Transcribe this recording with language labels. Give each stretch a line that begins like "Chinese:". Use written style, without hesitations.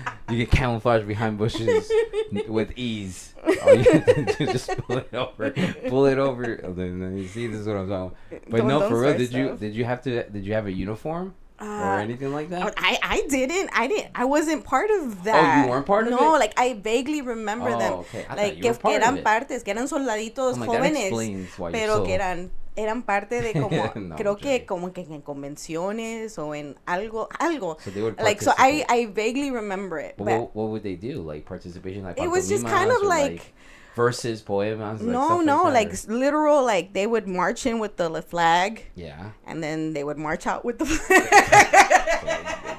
English: You get camouflage behind bushes with ease. All you have to do is just pull it over. Oh, then you see, this is what I'm talking about. But no, for real, did you have a uniform? Or anything like that? I didn't. I wasn't part of that. Oh, you weren't part of it? No, like I vaguely remember them. Okay.
Spanish: Like que eran partes, que eran soldaditos jóvenes, pero que eran parte de como No, creo que como que en convenciones o en algo.
English: So they would like, so I vaguely remember it. But what would they do? Like participation, like it was just kind of like verses, poemas. No, like literal. Like they would march in with the flag. Yeah. And then they would march out with the flag.